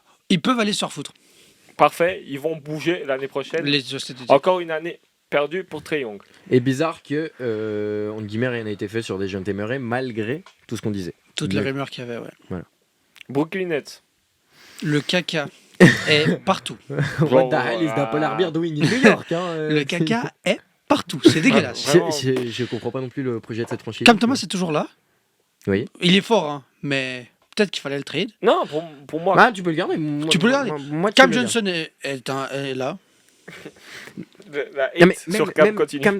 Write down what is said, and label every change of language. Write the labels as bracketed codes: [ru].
[fr] Ils peuvent aller se faire foutre. parfait, ils vont bouger l'année prochaine. C'était- Encore une année perdue pour Trae Young. Et bizarre que, entre guillemets, rien n'a été fait sur des jeunes Murray, malgré tout ce qu'on disait. Toutes les rumeurs qu'il y avait, ouais. Brooklyn Nets. Le caca est partout. [en] What the hell is the polar bear doing in New York, hein, [fr] Le caca est partout. C'est dégueulasse. Vraiment. Je comprends pas non plus le projet de cette franchise. Cam Thomas est toujours là. Oui. Il est fort, hein, mais peut-être qu'il fallait le trade. Non, pour moi. Ah, tu peux le garder. Tu peux le garder. Moi, tu Cam peux le Johnson est là. La hate garder. Mais sur Cam même continue.